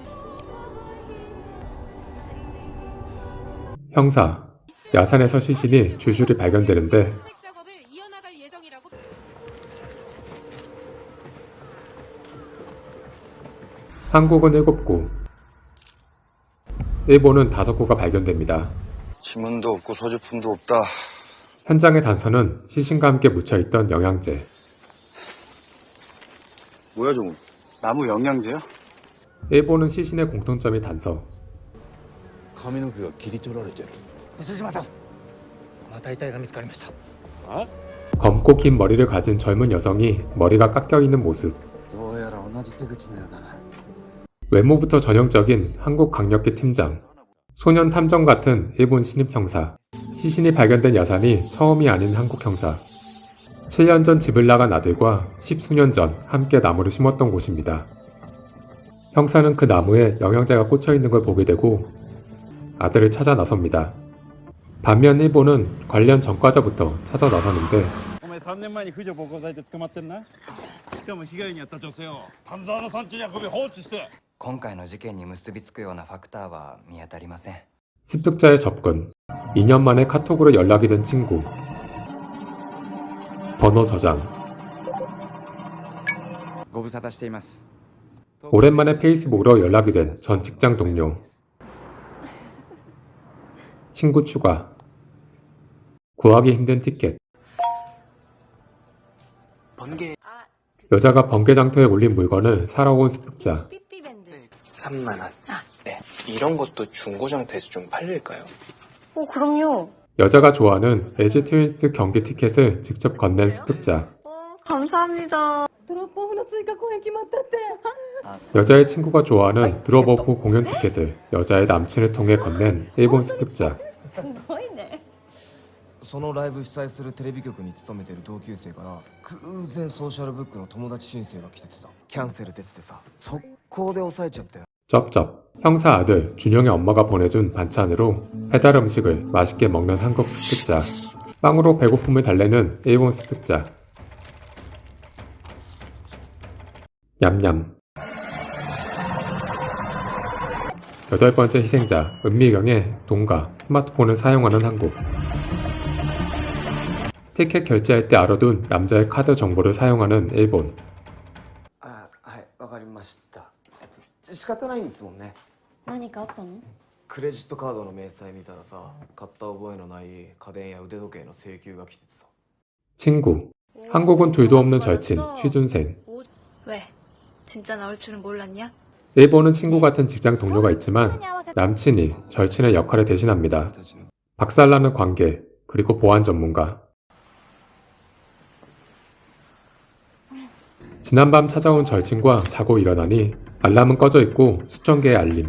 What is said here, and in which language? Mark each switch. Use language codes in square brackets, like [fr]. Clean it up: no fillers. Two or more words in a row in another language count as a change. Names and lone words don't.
[ko] 형사, 야산에서 시신이 줄줄이 발견되는데 한국은 7구, 일본은 5구가 발견됩니다. 지문도 없고 소지품도 없다. 현장의 단서는 시신과 함께 묻혀있던 영양제. 뭐야 저거? 나무 영양제야? 일본은 시신의 공통점이 단서. [ja] 髪の毛が切り取られてる。水島さん、また遺体が見つかりました。 [ko] 검고 긴 머리를 가진 젊은 여성이 머리가 깎여있는 모습. [ja] どうやら同じ手口のようだな。 [ko] 외모부터 전형적인 한국 강력계 팀장. 소년 탐정 같은 일본 신입 형사. 시신이 발견된 야산이 처음이 아닌 한국 형사. 7년 전 집을 나간 아들과 10수년 전 함께 나무를 심었던 곳입니다. 형사는 그 나무에 영양제가 꽂혀있는 걸 보게 되고 아들을 찾아 나섭니다. 반면 일본은 관련 전과자부터 찾아 나서는데 [ja] お前3年前に婦女暴行罪で捕まってんな。しかも被害に遭った女性を丹沢の山中に運び放置して。今回の事件に結びつくようなファクターは見当たりません。 [ko] 습득자의 접근. 2년 만에 카톡으로 연락이 된 친구. 번호 저장. [ja] ご無沙汰しています。 [ko] 오랜만에 페이스북으로 연락이 된 전 직장 동료. 친구 추가. 구하기 힘든 티켓. 여자가 번개 장터에 올린 물건을 사러 온 습득자. 3만 원. 네. 이런 것도 중고장터에서 좀 팔릴까요? 그럼요. 여자가 좋아하는 LG 트윈스 경기 티켓을 직접 건넨 습득자. 감사합니다. [ja] ドロップオフの追加公演決まったって [ko] 여자의 친구가 좋아하는 드롭오프 공연 티켓을 여자의 남친을 통해 건넨 일본 습득자. [ja] すごいねそのライブ主催するテレビ局に勤めてる同級生から偶然ソーシャルブックの友達申請が来ててさキャンセル出ててさ速攻で抑えちゃったよ [ko] 쩝쩝. 형사 아들 준영의 엄마가 보내준 반찬으로 배달 음식을 맛있게 먹는 한국 습득자. 빵으로 배고픔을 달래는 일본 습득자. 냠냠. 8번째 희생자 은미경의 동가 스마트폰을 사용하는 한국. 티켓 결제할 때 알아둔 남자의 카드 정보를 사용하는 일본. [ja] はいわかりました仕方ないんですもんね何かあったのクレジットカードの明細見たらさ買った覚えのない家電や腕時計の請求が来ててさ [ko] 친구. 한국은 둘도 없는 절친 취준생. 왜? 진짜 나올 줄은 몰랐냐? 일본은 친구 같은 직장 동료가 있지만 남친이 절친의 역할을 대신합니다. 박살나는 관계, 그리고 보안 전문가. 지난밤 찾아온 절친과 자고 일어나니 알람은 꺼져 있고 수천 개의 알림.